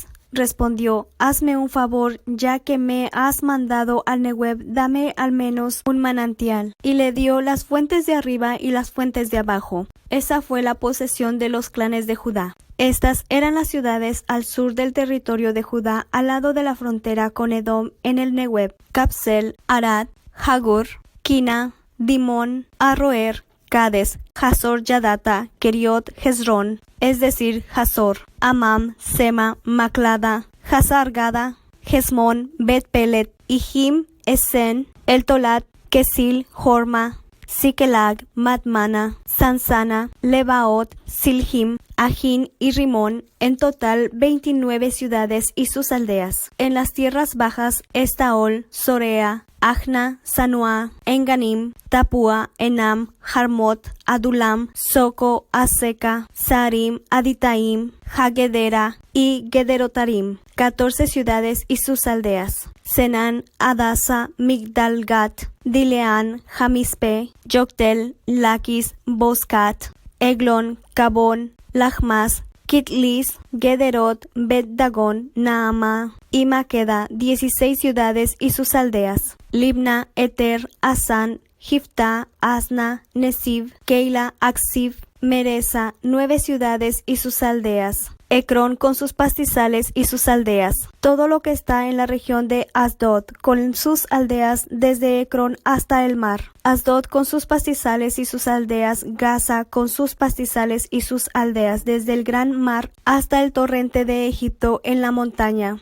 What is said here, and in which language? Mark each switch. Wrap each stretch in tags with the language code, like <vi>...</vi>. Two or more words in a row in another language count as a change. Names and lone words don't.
<es>Respondió: hazme un favor, ya que me has mandado al Negueb, dame al menos un manantial. Y le dio las fuentes de arriba y las fuentes de abajo. Esa fue la posesión de los clanes de Judá. Estas eran las ciudades al sur del territorio de Judá, al lado de la frontera con Edom en el Negueb: Capsel, Arad, Jagur, Kina, Dimón, Arroer, Cades, Hazor Yadata, Keriot, Hezrón, es decir, Hazor, Amam, Sema, Maclada, Hazar-Gada, Hesmón, Bet-Pelet, Ijim, Esen, El-Tolat, Kesil, Horma, Siquelag, Madmana, Sansana, Lebaot, Silhim, Ajín y Rimón, en total 29 ciudades y sus aldeas. En las tierras bajas, Estaol, Sorea, Ajna, Sanua, Enganim, Tapua, Enam, Jarmot, Adulam, Soco, Aseca, Sarim, Aditaim, Hagedera y Gederotarim. 14 ciudades y sus aldeas. Senán, Adasa, Migdalgat, Dileán, Jamispe, Yoctel, Laquis, Boscat, Eglon, Cabón, Lachmas, Kitlis, Gederot, Bet-Dagón, Naama y Maqueda, 16 ciudades y sus aldeas. Libna, Eter, Asán, Jifta, Asna, Nesib, Keila, Aksib, Meresa, 9 ciudades y sus aldeas. Ecrón con sus pastizales y sus aldeas. Todo lo que está en la región de Asdod con sus aldeas desde Ecrón hasta el mar. Asdod con sus pastizales y sus aldeas. Gaza con sus pastizales y sus aldeas desde el gran mar hasta el torrente de Egipto en la montaña.</es>